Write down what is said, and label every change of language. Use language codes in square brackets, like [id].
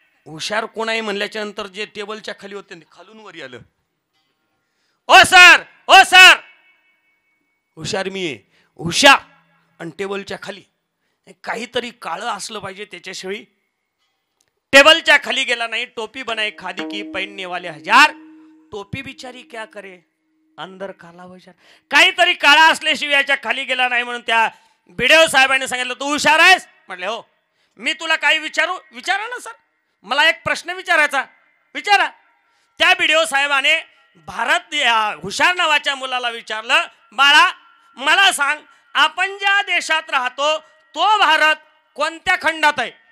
[mr] हुशार कोण आहे म्हणल्याच्या नंतर जे टेबलच्या खाली होते खालून वरी आलं, ओ सर हुशार मी आहे. हुशार आणि टेबलच्या खाली काहीतरी काळं असलं पाहिजे, त्याच्याशिवाय टेबलच्या खाली गेला नाही. [hi] टोपी बनाई खादी की पहनने वाले 1000, टोपी बिचारी क्या करे अंदर काला हुशार. [mr] काहीतरी काळा असल्याशिवाय याच्या खाली गेला नाही. म्हणून त्या बीडीओ साहेबांनी सांगितलं तू हुशार आहेस? म्हटले हो. मी तुला काही विचारा ना सर, मला एक प्रश्न विचारायचा. विचारा. त्या बीडीओ साहेबाने भारत हुशार नावाच्या मुलाला विचारलं, बाळा मला सांग आपण ज्या देशात राहतो तो भारत कोणत्या खंडात आहे?